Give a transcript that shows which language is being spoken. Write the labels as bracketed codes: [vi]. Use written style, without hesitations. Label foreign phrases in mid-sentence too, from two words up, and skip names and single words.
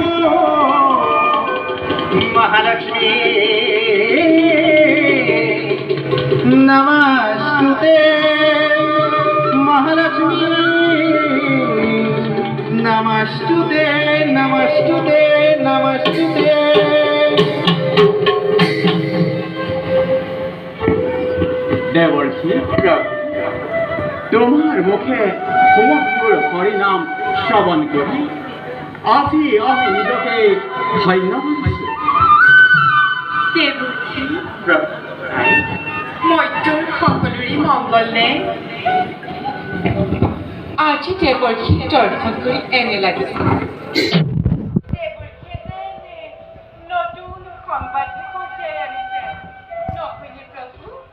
[sa] महालक्ष्मी नमस्तुते महालक्ष्मी नमस्तुते नमस्तुते नमस्तुते [bn] देवर्षि তোমার মুখে সমগ্র হরিনাম শ্রবণ করি আজি আমি নিজকে ধন্য [as] মৈত্ৰৰ সকলোৰে মংগল নে আজি দেৱৰ্ষী দৰ্শন কৰি এনে লাগিছে নতুন সংবাদ কঢ়িয়াই আনিছে নকলি প্ৰভু